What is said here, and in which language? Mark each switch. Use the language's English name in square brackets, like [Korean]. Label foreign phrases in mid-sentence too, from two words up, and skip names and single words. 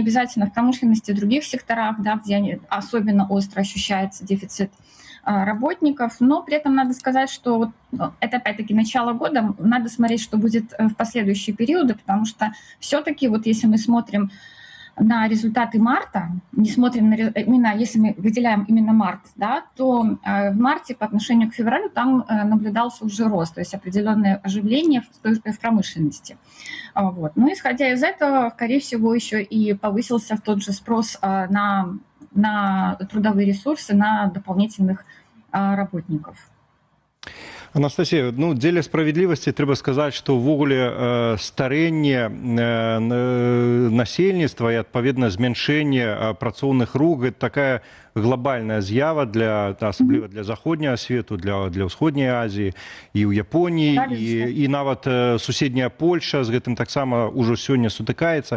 [Russian] обязательно в промышленности, в других секторах, да, где особенно остро ощущается дефицит работников, но при этом надо сказать, что вот это опять-таки начало года, надо смотреть, что будет в последующие периоды, потому что все-таки вот если мы смотрим на результаты марта, не смотрим именно, если мы выделяем именно март, да, то в марте по отношению к февралю там наблюдался уже рост, то есть определенное оживление в промышленности. Вот. Ну, исходя из этого, скорее всего, еще и повысился тот же спрос на трудовые ресурсы, на дополнительных работников. [Belarusian] Анастасія, ну, дзеля справядлівасці трэба сказаць, што ўвогуле старэнне насельніцтва і адпаведна змяншэнне працоўных рук гэта такая глобальная з'ява асабліва для заходняга свету, для ўсходняй Азіі і ў Японіі, і нават суседняя Польша з гэтым таксама ўжо сёння сутыкаецца.